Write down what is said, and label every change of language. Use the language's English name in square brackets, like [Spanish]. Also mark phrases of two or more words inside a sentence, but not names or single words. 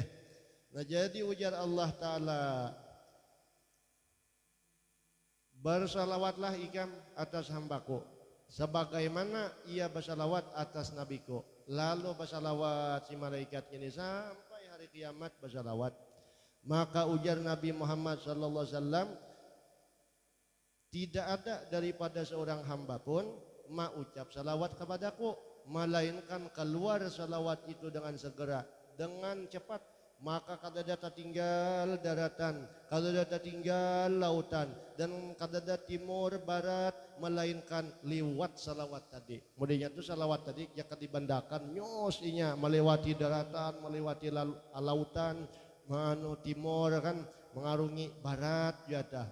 [Banjar] Nah jadi ujar Allah Ta'ala bersalawatlah ikam atas hambaku sebagaimana ia bersalawat atas nabiku. Lalu bersalawat si malaikat ini sampai hari kiamat bersalawat. Maka ujar Nabi Muhammad [Arabic] صلى الله عليه وسلم, [Malay] tidak ada daripada seorang hamba pun mengucap salawat kepadaku melainkan keluar salawat itu dengan segera, dengan cepat. [Banjar] Maka kadada tinggal daratan, kadada tinggal lautan, dan kadada timur barat, melainkan liwat salawat tadi. Kemudian itu salawat tadi jika dibandakan nyosinya melewati daratan, melewati lautan, manu timur kan, mengarungi barat jatah.